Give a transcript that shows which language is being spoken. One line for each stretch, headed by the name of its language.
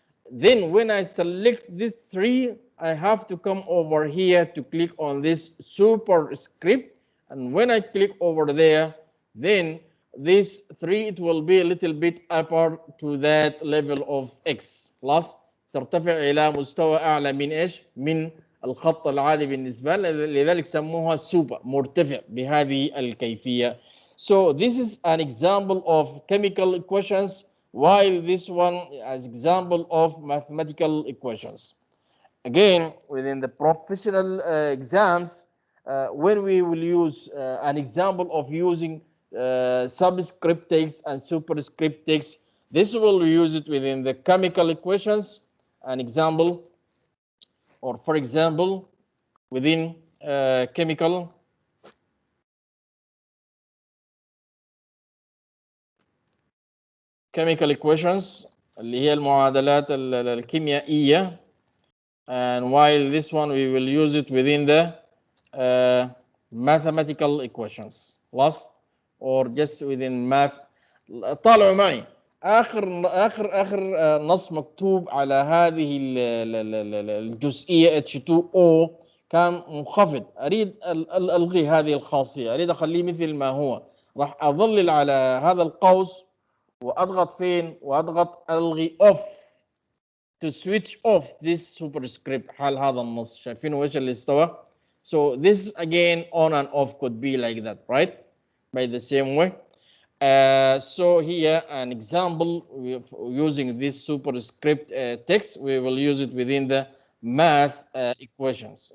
English: Then when I select these three, I have to come over here to click on this superscript, and when I click over there, then this 3 it will be a little bit upper to that level of x.
Arabic: خلاص؟ ترتفع إلى مستوى أعلى من إيش؟ من الخط العادي بالنسبة لذلك سموها super، مرتفع بهذه الكيفية.
English: So this is an example of chemical equations, while this one as example of mathematical equations. Again, within the professional exams, when we will use an example of using subscript text and superscript text. This will use it within the chemical equations. An example, or for example, within chemical equations
Arabic: اللي هي المعادلات الكيميائية.
English: And while this one we will use it within the mathematical equations
Arabic: خلاص,
English: or just within math.
Arabic: طالعوا معي اخر نص مكتوب على هذه الجزئيه H2O كان منخفض. اريد الغي هذه الخاصيه، اريد اخليه مثل ما هو. راح اظلل على هذا القوس واضغط فين؟ واضغط الغي
English: off to switch off this superscript
Arabic: حال هذا النص. شايفين ايش اللي استوى؟
English: So this again on and off could be like that, right? By the same way. So here an example using this superscript text, we will use it within the math equations.